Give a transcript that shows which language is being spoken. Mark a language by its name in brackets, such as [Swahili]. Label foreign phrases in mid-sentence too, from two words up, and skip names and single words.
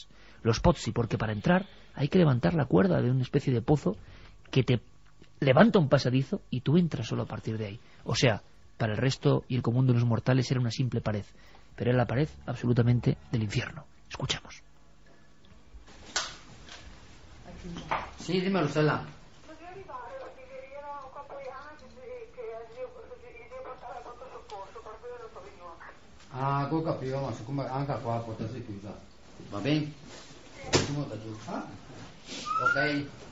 [Spanish] Los pozzi, porque para entrar hay que levantar la cuerda de una especie de pozo que te levanta un pasadizo y tú entras solo a partir de ahí. O sea, para el resto y el común de los mortales era una simple pared, pero era la pared absolutamente del infierno. Escuchamos. Sí, dímelo, Stella. [Italian] Ah, ho capito, ma siccome anche qua potessi chiusa. Va bene? Ok.